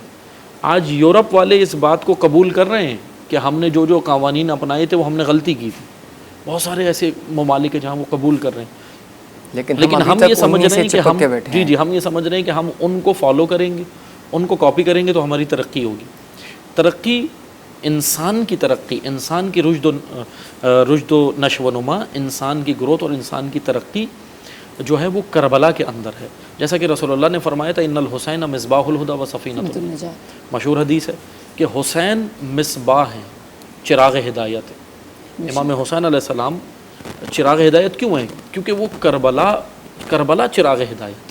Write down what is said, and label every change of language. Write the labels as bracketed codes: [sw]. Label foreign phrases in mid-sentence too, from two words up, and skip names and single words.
[ur] آج یورپ والے اس بات کو قبول کر رہے ہیں کہ ہم نے جو قوانین اپنائے تھے وہ ہم نے غلطی کی تھی. بہت سارے ایسے ممالک ہیں جہاں وہ قبول کر رہے ہیں, لیکن ہم یہ سمجھ رہے ہیں کہ ہم ہم یہ سمجھ رہے ہیں کہ ہم ان کو فالو کریں گے, ان کو کاپی کریں گے تو ہماری ترقی ہوگی. ترقی انسان کی ترقی, انسان کی رشد و نشو و نما, انسان کی گروتھ اور انسان کی ترقی جو ہے وہ کربلا کے اندر ہے. جیسا کہ رسول اللہ نے فرمایا تھا [ar] ان الحسین مصباح الہدی و سفینۃ النجات, [ur] مشہور حدیث ہے کہ حسین مصباح ہیں, چراغ ہدایت ہے. امام حسین علیہ السلام چراغ ہدایت کیوں ہیں؟ کیونکہ وہ کربلا چراغ ہدایت.